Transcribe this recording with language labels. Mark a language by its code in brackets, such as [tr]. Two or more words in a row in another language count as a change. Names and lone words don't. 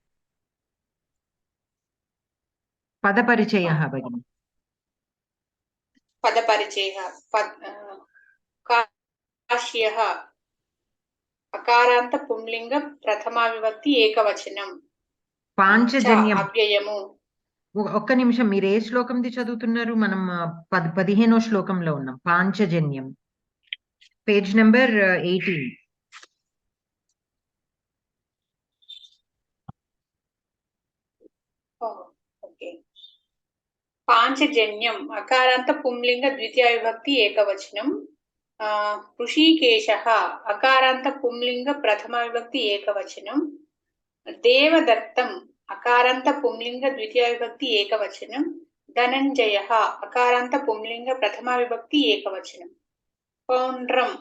[sa] पदपरिचयः भगिनि। पदपरिचयः काश्यः अकारान्त पुंलिंग प्रथमा विभक्ति एकवचनं पाञ्चजन्यम् [te] अव्ययము। ఒక్క నిమిషం, మీరు ఏ శ్లోకంది చదువుతున్నారు? మనం 15వ శ్లోకంలో ఉన్నాం. పాంచజన్యం, పేజ్ నెంబర్ 18. ओके। [sa] पांचजन्यम अकारांत पुंलिंग द्वितीय विभक्ति एकवचनम ऋषिकेशः अकारांत पुंलिंग प्रथमा विभक्ति एकवचनम देवदत्तम अकारांत पुंलिंग द्वितीय विभक्ति एकवचनम धनंजयः अकारांत पुंलिंग प्रथमा विभक्ति एकवचनम पौण्ड्रम